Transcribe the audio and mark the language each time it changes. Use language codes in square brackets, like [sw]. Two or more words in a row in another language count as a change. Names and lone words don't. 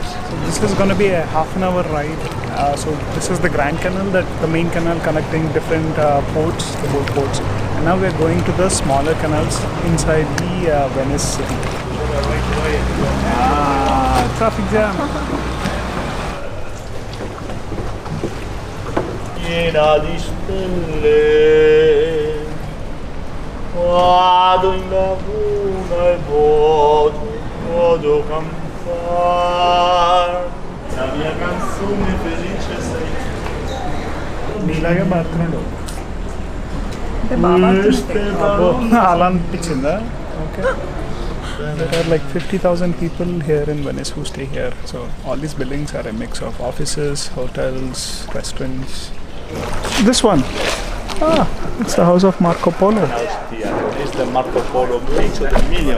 [en] So this is going to be a half an hour ride. So this is the Grand Canal, the main canal connecting different ports, the boat ports. And now we're going to the smaller canals inside the Venice city. Traffic jam. [it] Piena di stelle, vado in laguna e voglio cantare la mia canzone felice sei tu. [te] నీలాగే పాడుతున్నాడు [it] Queste parole [te] అలా అనిపించిందా ఓకే [en] There are like 50,000 people here in Venice who stay here. So all these buildings are a mix of offices, hotels, restaurants. This one. It's the house of Marco Polo. This is the Marco Polo bridge of the million.